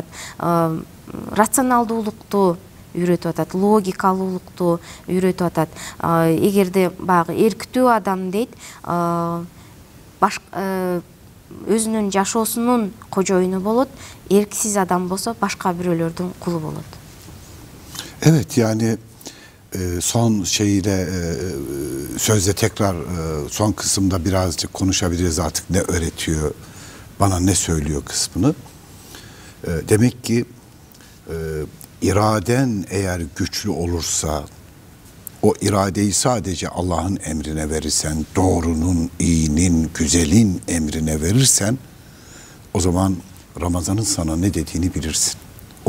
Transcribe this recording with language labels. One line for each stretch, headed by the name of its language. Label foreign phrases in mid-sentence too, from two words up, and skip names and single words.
Kyrgyz: Рационалдуулукту үйрөтүп атат, логикалуулукту үйрөтүп атат. Эгерде баягы эрктүү адам дейт, өзүнүн жашоосунун кожоюну болот, эрксиз адам болсо башка бирөөлөрдүн кулу болот.
Turkish: Evet, yani son şeyle sözde tekrar son kısımda birazcık konuşabiliriz artık, ne öğretiyor, bana ne söylüyor kısmını. Demek ki iraden eğer güçlü olursa, o iradeyi sadece Allah'ın emrine verirsen, doğrunun, iyinin, güzelin emrine verirsen, o zaman Ramazan'ın sana ne dediğini bilirsin.